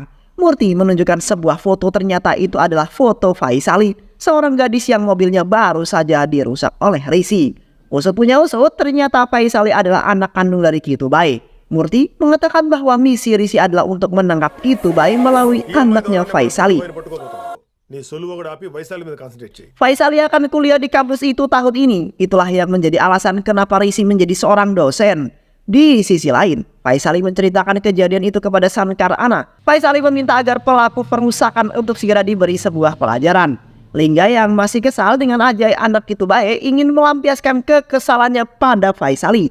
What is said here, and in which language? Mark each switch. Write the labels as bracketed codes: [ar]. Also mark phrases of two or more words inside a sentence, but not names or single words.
[id] Murti menunjukkan sebuah foto, ternyata itu adalah foto Faisali, seorang gadis yang mobilnya baru saja dirusak oleh Risi. Usut punya usut, ternyata Faisali adalah anak kandung dari Kitubai. Murti mengatakan bahwa misi Risi adalah untuk menangkap Kitu Bai melalui anaknya Faisali. [te] నీ సొలువు కూడా ఆపి వైశాలి మీద కాన్సంట్రేట్ చేయి. [id] Faisali akan kuliah di kampus itu tahun ini. Itulah yang menjadi alasan kenapa Risi menjadi seorang dosen. Di sisi lain, Faisali menceritakan kejadian itu kepada Sankar Ana. Faisali meminta agar pelaku perusakan untuk segera diberi sebuah pelajaran. Lingga yang masih kesal dengan ajai anak Kitu Bai ingin melampiaskan kekesalannya pada Faisali.